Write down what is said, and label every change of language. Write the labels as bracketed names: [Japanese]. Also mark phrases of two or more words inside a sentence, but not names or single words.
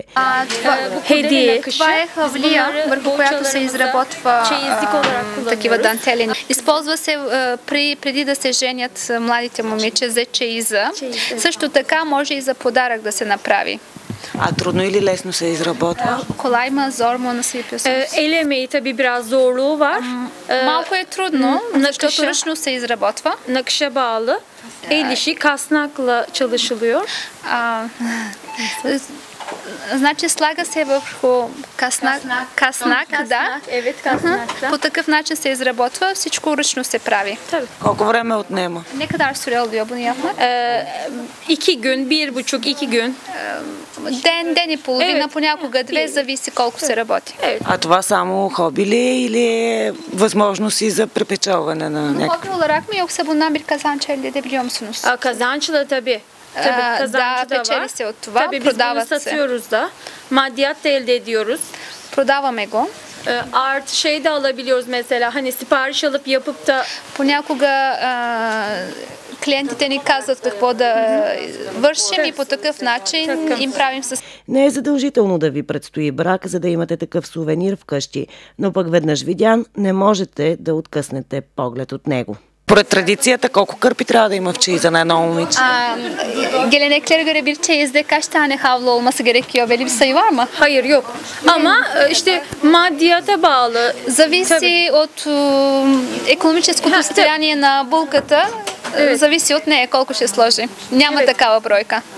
[Bulgarian] Това е хавлия, върху която се изработва такива дантели. Използва се преди да се женят младите момиче за чеиза. Също така може и за подарък да се направи. А трудно или лесно се изработва? [Turkish] Kolay mı, zor mu, nasıl yapıyorsunuz? El emeği tabii biraz zorluğu var. [Bulgarian] Малко е трудно, защото ръчно се изработва. [Turkish] Nakışa bağlı. El işi kasnakla çalışılıyor. [Bulgarian] Значи слага се върху каснак, да. По такъв начин се изработва, всичко ръчно се прави. Колко време отнема? [Turkish] Ne kadar süre oluyor bunu yapmak? 2 gün, 1,5-2 gün. [Bulgarian] Ден и половина, понякога 2, зависи колко се работи. А това само хоби ли е или е възможност и за препечалване на някакви? [Turkish] Hobi olarak mı yoksa bundan bir kazanç elde edebiliyor musunuz? Kazançla tabii. [Bulgarian] Да, печели се от това, [Turkish] Tabii biz bunu satıyoruz da. Maddiyat da elde ediyoruz. [Bulgarian] Продаваме го. [Turkish] Artı şey de alabiliyoruz mesela. Hani sipariş alıp yapıp da [Bulgarian] Понякога клиентите ни казват какво да вършим и по такъв начин им правим с... Не е задължително да ви предстои брак, за да имате такъв сувенир вкъщи, но пък веднъж видян не можете да откъснете поглед от него. Поред традицията, колко кърпи трябва да има в чеиза на едно момиче? [Turkish] Geleneklere göre bir çeyizde kaç tane havlu olması gerekiyor? Belli bir sayı var mı? hayır yok. Ama işte maddiyata bağlı. [Bulgarian] Зависи от економическото състояние на булката, зависи от нея колко ще сложи. Няма такава бройка.